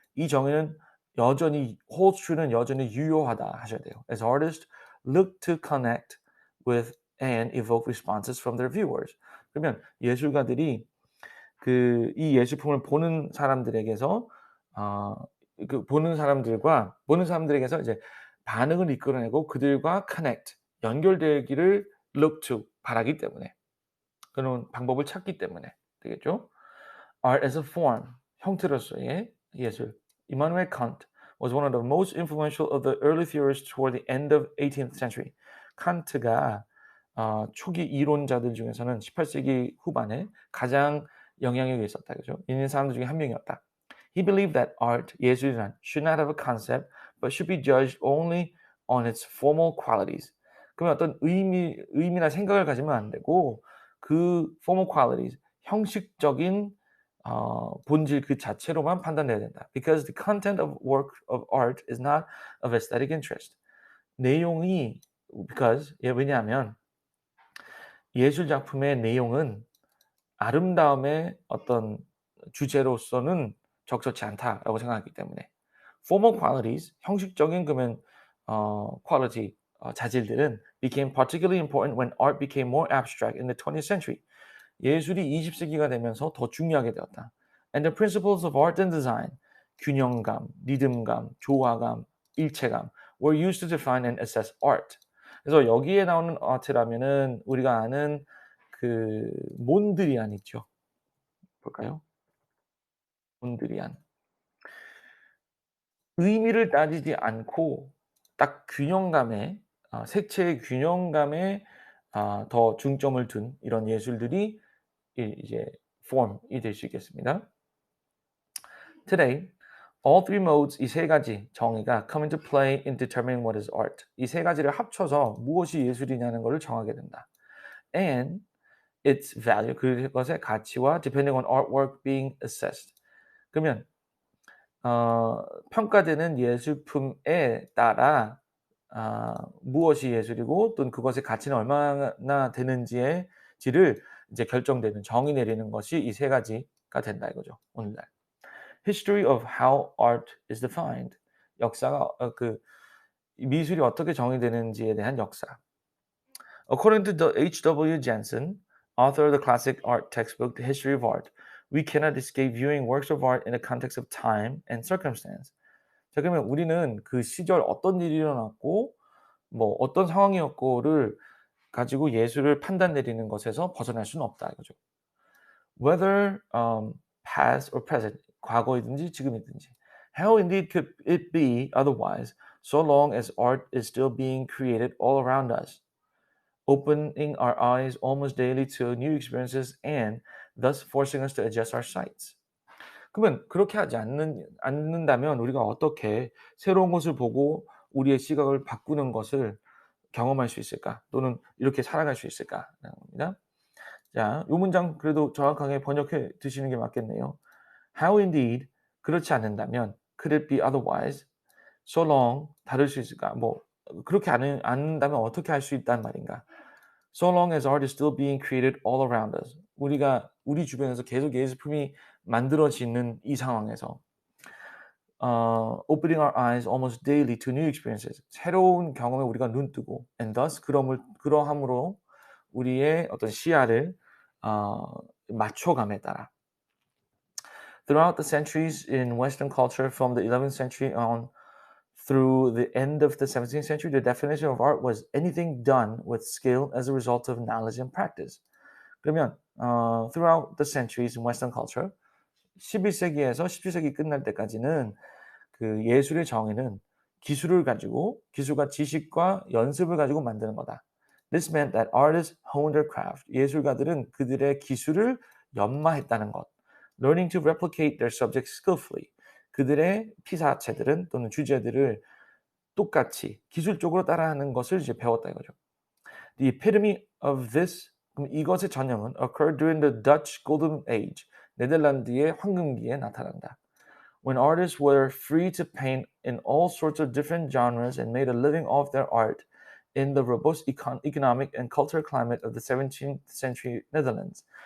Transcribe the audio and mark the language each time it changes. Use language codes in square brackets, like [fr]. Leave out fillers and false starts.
[ko] 이 정의는 여전히 [en] holds true [ko] 는 여전히 유효하다 하셔야 돼요. [en] As artists look to connect with and evoke responses from their viewers. [ko] 그러면 예술가들이 이 예술품을 보는 사람들에게서 보는 사람들에게서 이제 반응을 이끌어내고 그들과 connect 연결되기를 look to 바라기 때문에 그런 방법을 찾기 때문에 되겠죠. [en] Art as a form, [ko] 형태로서의 예술. [en] Immanuel Kant was one of the most influential of the early theorists toward the end of 18th century. [ko] 칸트가 초기 이론자들 중에서는 18세기 후반에 가장 영향력이 있었다. 그죠? 있는 사람들 중에 한 명이었다. [en] He believed that art, [ko] 예술이란 [en] should not have a concept, but should be judged only on its formal qualities. [ko] 그러면 어떤 의미나 생각을 가지면 안 되고 그 formal qualities, 형식적인 본질 그 자체로만 판단해야 된다. [en] Because the content of work of art is not of aesthetic interest. [ko] 내용이 because 왜냐하면 예술 작품의 내용은 아름다움의 어떤 주제로서는 적절치 않다라고 생각하기 때문에 formal qualities 형식적인 그러면 quality 자질들은 [en] became particularly important when art became more abstract in the 20th century. [ko] 예술이 20세기가 되면서 더 중요하게 되었다. [en] And the principles of art and design, [ko] 균형감, 리듬감, 조화감, 일체감 [en] were used to define and assess art. [ko] 그래서 여기에 나오는 아트라면은 우리가 아는 그 몬드리안 있죠. 볼까요? 몬드리안. 의미를 따지지 않고 딱 균형감에 색채의 균형감에 더 중점을 둔 이런 예술들이 이제 form이 될 수 있겠습니다. [en] Today, all three modes [ko] 이 세 가지 정의가 [en] come into play in determining what is art. [ko] 이 세 가지를 합쳐서 무엇이 예술이냐는 것을 정하게 된다. [en] And its value [ko] 그것의 가치와 [en] depending on artwork being assessed. [ko] 그러면 평가되는 예술품에 따라 무엇이 예술이고 또는 그것의 가치는 얼마나 되는지의 지를 이제 결정되는 정의 내리는 것이 이 세 가지가 된다 이거죠, 오늘날. [en] History of how art is defined. [ko] 역사가 미술이 어떻게 정의되는지에 대한 역사. [en] According to the H.W. Jensen, author of the classic art textbook The History of Art, we cannot escape viewing works of art in the context of time and circumstance. [ko] 자, 그러면 우리는 그 시절 어떤 일이 일어났고 뭐 어떤 상황이었고를 가지고 예술을 판단 내리는 것에서 벗어날 수는 없다 이거죠. [en] Whether past or present, [ko] 과거이든지 지금이든지. [en] How indeed could it be otherwise, so long as art is still being created all around us, opening our eyes almost daily to new experiences and thus forcing us to adjust our sights. [ko] 그러면 그렇게 하지 않는다면 우리가 어떻게 새로운 것을 보고 우리의 시각을 바꾸는 것을 경험할 수 있을까? 또는 이렇게 살아갈 수 있을까라는 겁니다. 자, 요 문장 그래도 정확하게 번역해 드시는 게 맞겠네요. [en] How indeed [ko] 그렇지 않는다면 [en] could it be otherwise so long [ko] 다를 수 있을까? 뭐 그렇게 않는다면 어떻게 할 수 있단 말인가? [en] So long as art is still being created all around us. [ko] 우리가 우리 주변에서 계속 예술품이 만들어지는 이 상황에서 [en] opening our eyes almost daily to new experiences. [ko] 새로운 경험에 우리가 눈뜨고 [en] and thus [ko] 그러함으로 우리의 어떤 시야를 맞춰감에 따라 [en] throughout the centuries in Western culture from the 11th century on through the end of the 17th century, the definition of art was anything done with skill as a result of knowledge and practice. [ko] 그러면 [en] throughout the centuries in Western culture, [ko] 11세기에서 17세기 끝날 때까지는 그 예술의 정의는 기술을 가지고 기술과 지식과 연습을 가지고 만드는 거다. [en] This meant that artists honed their craft. [ko] 예술가들은 그들의 기술을 연마했다는 것. [en] Learning to replicate their subjects skillfully. [ko] 그들의 피사체들은 또는 주제들을 똑같이 기술적으로 따라하는 것을 이제 배웠다 이거죠. [en] The epitome of this, [ko] 그럼 이것의 전형은 [en] occurred during the Dutch Golden Age. [ko] 네덜란드의 황금기에 나타난다. [en] When artists were free to paint in all sorts of different genres and made a living off their art in the robust economic and cultural climate of the 17th century Netherlands.